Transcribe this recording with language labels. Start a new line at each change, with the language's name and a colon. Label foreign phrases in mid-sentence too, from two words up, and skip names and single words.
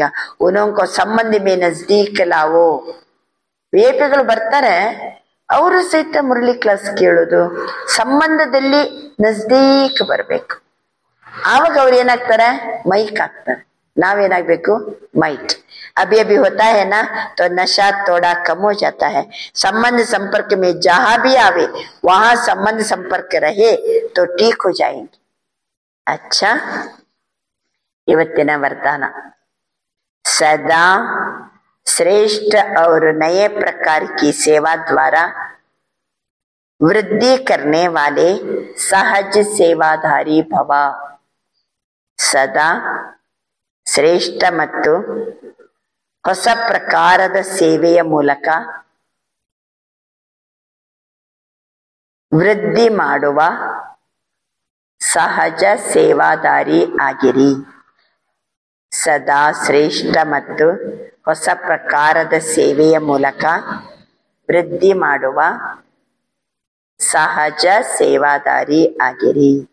Hindi: उनोंको संबंधि में नज़दीक लाओ.
Kannada: ವಿಐಪಿಗಳು ಬರ್ತಾರೆ, ಅವರು ಸಹಿತ ಮುರಳಿ ಕ್ಲಾಸ್ ಕೇಳೋದು, ಸಂಬಂಧದಲ್ಲಿ ನಜ್ದೀಕ್ ಬರ್ಬೇಕು. ಆವಾಗ ಅವ್ರು ಏನಾಗ್ತಾರೆ? ಮೈಕ್ ಆಗ್ತಾರೆ. ನಾವೇನಾಗ್ಬೇಕು? ಮೈಟ್.
Hindi: अभी अभी होता है ना तो नशा थोड़ा कम हो जाता है. संबंध संपर्क में जहां भी आवे वहां संबंध संपर्क रहे तो ठीक हो जाएंगे. अच्छा, ಇವತ್ತಿನ वरदान, सदा श्रेष्ठ और नए प्रकार की सेवा द्वारा वृद्धि करने वाले सहज सेवाधारी भव.
Kannada: सदा ಶ್ರೇಷ್ಠ ಮತ್ತು ಹೊಸ ಪ್ರಕಾರದ ಸೇವೆಯ ಮೂಲಕ ವೃದ್ಧಿ ಮಾಡುವ ಸಹಜ ಸೇವಾದಾರಿ ಆಗಿರಿ. ಸದಾ ಶ್ರೇಷ್ಠ ಮತ್ತು ಹೊಸ ಪ್ರಕಾರದ ಸೇವೆಯ ಮೂಲಕ ವೃದ್ಧಿ ಮಾಡುವ ಸಹಜ ಸೇವಾದಾರಿ ಆಗಿರಿ.